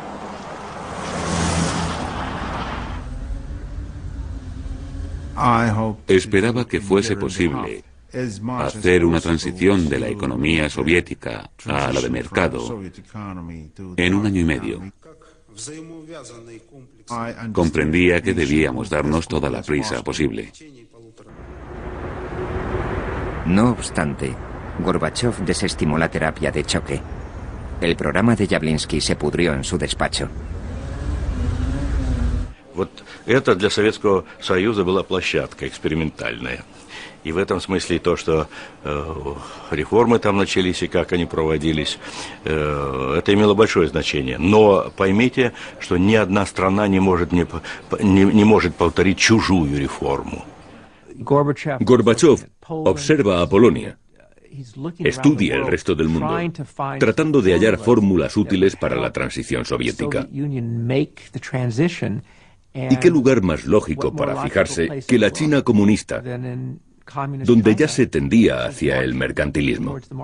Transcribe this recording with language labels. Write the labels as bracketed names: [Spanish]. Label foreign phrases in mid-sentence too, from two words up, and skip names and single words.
[Spanish] Esperaba que fuese posible hacer una transición de la economía soviética a la de mercado en 1 año y medio. Comprendía que debíamos darnos toda la prisa posible. No obstante, Gorbachov desestimó la terapia de choque. El programa de Явлинский se pudrió en su despacho. [Russian] Вот это для Советского Союза была площадка экспериментальная. И в этом смысле то, что реформы там начались и как они проводились, это имело большое значение. Но поймите, что ни одна страна не может повторить чужую реформу. [Spanish] Gorbachev observa a Polonia, estudia el resto del mundo, tratando de hallar fórmulas útiles para la transición soviética. ¿Y qué lugar más lógico para fijarse que la China comunista, donde ya se tendía hacia el mercantilismo?